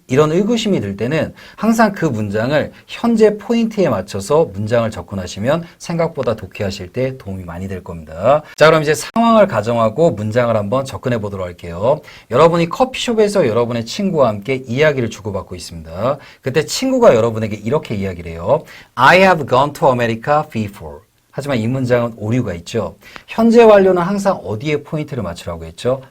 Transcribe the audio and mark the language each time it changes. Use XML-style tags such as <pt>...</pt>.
<ko>이런 의구심이 들 때는 항상 그 문장을 현재 포인트에 맞춰서 문장을 접근하시면 생각보다 독해하실 때 도움이 많이 될 겁니다. 자, 그럼 이제 상황을 가정하고 문장을 한번 접근해 보도록 할게요. 여러분이 커피숍에서 여러분의 친구와 함께 이야기를 주고받고 있습니다. 그때 친구가 여러분에게 이렇게 이야기를 해요.</ko> <en>I have gone to America before.</en> <ko>하지만 이 문장은 오류가 있죠. 현재 완료는 항상 어디에 포인트를 맞추라고 했죠?</ko>